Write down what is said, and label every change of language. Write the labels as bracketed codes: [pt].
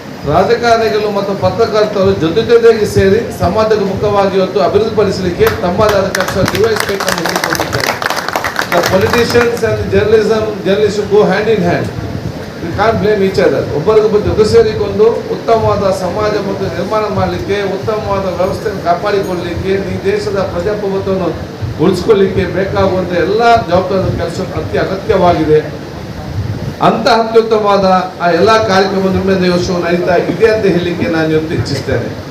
[kn] ರಾಜಕಾರಣಿಗಳು ಮತ್ತು ಪತ್ರಕರ್ತರು ಜೊತೆಗೆ ಸೇರಿ ಸಮಾಜದ ಮುಖವಾಗಿ ಇವತ್ತು ಅಭಿವೃದ್ಧಿಪಡಿಸಲಿಕ್ಕೆ ತಮ್ಮದಾದ ಕೆಲಸ ನಿರ್ವಹಿಸಬೇಕನ್ನು ಹೇಳಿಕೊಂಡಿದ್ದಾರೆ. [en] The politicians and journalists should go hand in hand. We can't blame each other. [kn] ಒಬ್ಬರಿಗೊಬ್ಬರು ಜೊತೆ ಸೇರಿಕೊಂಡು ಉತ್ತಮವಾದ ಸಮಾಜ ಮತ್ತು ನಿರ್ಮಾಣ ಮಾಡಲಿಕ್ಕೆ, ಉತ್ತಮವಾದ ವ್ಯವಸ್ಥೆಯನ್ನು ಕಾಪಾಡಿಕೊಳ್ಳಲಿಕ್ಕೆ, ಈ ದೇಶದ ಪ್ರಜಾಪ್ರಭುತ್ವವನ್ನು ಉಳಿಸ್ಕೊಳ್ಳಿಕ್ಕೆ ಬೇಕಾಗುವಂಥ ಎಲ್ಲ ಜವಾಬ್ದಾರಿ ಕೆಲಸ ಅಗತ್ಯವಾಗಿದೆ. ಅಂತ ಅತ್ಯುತ್ತಮವಾದ ಆ ಎಲ್ಲ ಕಾರ್ಯಕ್ರಮ ನಿರ್ಬಂಧ ಯೋಜನೆ ನಡೀತಾ ಇದೆ ಅಂತ ಹೇಳಲಿಕ್ಕೆ ನಾನು ಇವತ್ತು ಇಚ್ಛಿಸ್ತೇನೆ.